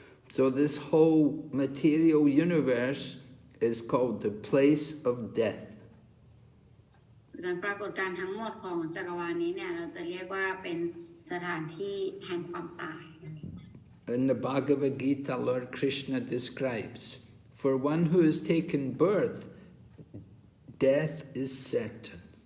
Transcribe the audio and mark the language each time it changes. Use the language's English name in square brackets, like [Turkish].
[English] So this whole material universe is called the place of death. [Thai] การปรากฏการณ์ทั้งหมดของจักรวาลนี้เนี่ยเราจะเรียกว่าเป็นสถานที่แห่งความตาย [English] In the Bhagavad Gita, Lord Kṛṣṇa describes, for one who has taken birth, death is certain.